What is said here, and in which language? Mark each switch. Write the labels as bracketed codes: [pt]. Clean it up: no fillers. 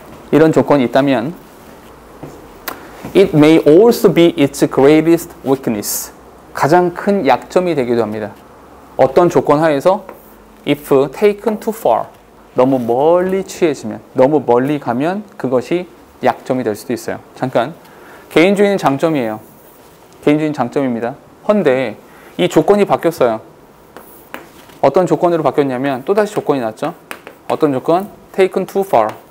[ko] 이런 조건이 있다면 [en] it may also be its greatest weakness. [ko] 가장 큰 약점이 되기도 합니다. 어떤 조건 하에서 [en] if taken too far. [ko] 너무 멀리 취해지면, 너무 멀리 가면 그것이 약점이 될 수도 있어요. 잠깐. 개인주의는 장점이에요. 개인주의는 장점입니다. 헌데 이 조건이 바뀌었어요. 어떤 조건으로 바뀌었냐면 또다시 조건이 났죠. 어떤 조건? [en] taken too far.